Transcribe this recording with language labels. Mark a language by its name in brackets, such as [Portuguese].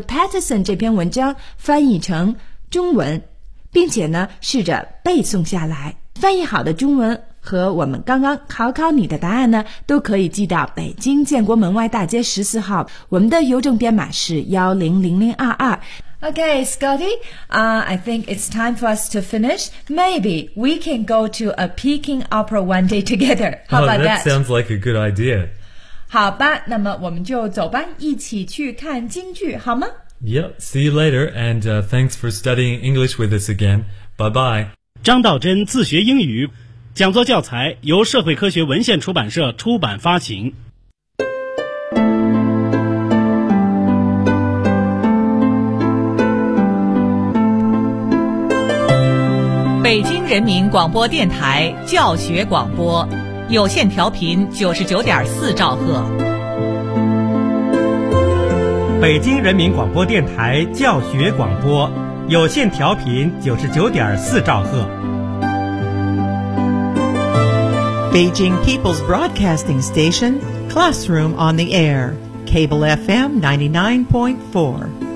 [Chinese] Patterson 这篇文章翻译成中文，并且呢，试着背诵下来。翻译好的中文和我们刚刚考考你的答案呢，都可以寄到北京建国门外大街14号，我们的邮政编码是100022。 [English] Okay, Scotty, I think it's time for us to finish. Maybe we can go to a Peking opera one day together. How about that? That sounds like a good idea. [Chinese] 好吧，那么我们就走吧，一起去看京剧好吗？ [English] Yep, see you later, and thanks for studying English with us again. Bye bye. [Chinese] 张道真自学英语讲座教材由社会科学文献出版社出版发行。北京人民广播电台教学广播，有线调频99.4兆赫。北京人民广播电台教学广播，有线调频99.4兆赫。 [English] Beijing People's Broadcasting Station, Classroom on the Air, Cable FM 99.4.